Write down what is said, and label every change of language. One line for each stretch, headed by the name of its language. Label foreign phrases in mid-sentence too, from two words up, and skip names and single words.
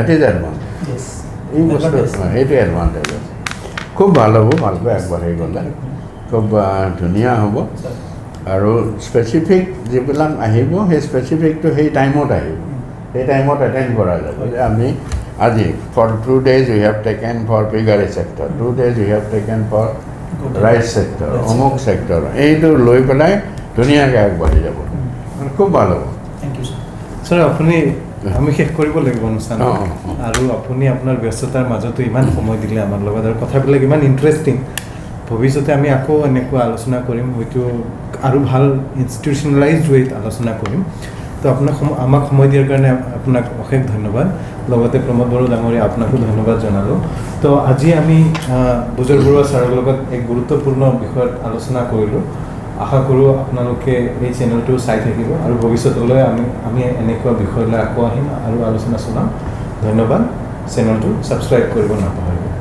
English: is advantage
Assamese: এই বস্তু সেইটো এডভান্টেজ আছে খুব ভাল হ'ব ভালকৈ আগবাঢ়ি গ'লে খুব ধুনীয়া হ'ব আৰু স্পেচিফিক যিবিলাক আহিব সেই স্পেচিফিকটো সেই টাইমত আহিব সেই টাইমত এটেণ্ড কৰা যাব যে আমি আজি
English: for 2 days we have taken for piggery sector 2 days we have taken for rice sector
Assamese: অমুক ছেক্টৰ এইটো লৈ পেলাই ধুনীয়াকৈ আগবাঢ়ি যাব খুব ভাল হ'ব
English: thank you
Assamese: ছাৰ আপুনি আমি শেষ কৰিব লাগিব অনুষ্ঠান আৰু আপুনি আপোনাৰ ব্যস্ততাৰ মাজতো ইমান সময় দিলে আমাৰ লগত আৰু কথাবিলাক ইমান ইণ্টাৰেষ্টিং ভৱিষ্যতে আমি আকৌ এনেকুৱা আলোচনা কৰিম হয়তো আৰু ভাল
English: institutionalized wayত
Assamese: আলোচনা কৰিম তো আপোনাক আমাক সময় দিয়াৰ কাৰণে আপোনাক অশেষ ধন্যবাদ লগতে প্ৰমোদ বড়ো ডাঙৰীয়া আপোনাকো ধন্যবাদ জনালোঁ তো আজি আমি বুজৰ বৰুৱা ছাৰৰ লগত এক গুৰুত্বপূৰ্ণ বিষয়ত আলোচনা কৰিলোঁ আশা কৰোঁ আপোনালোকে এই চেনেলটো চাই থাকিব আৰু ভৱিষ্যতলৈ আমি এনেকুৱা বিষয় লৈ আকৌ আহিম আৰু আলোচনা চলাম ধন্যবাদ চেনেলটো ছাবস্ক্ৰাইব কৰিব নাপাহৰিব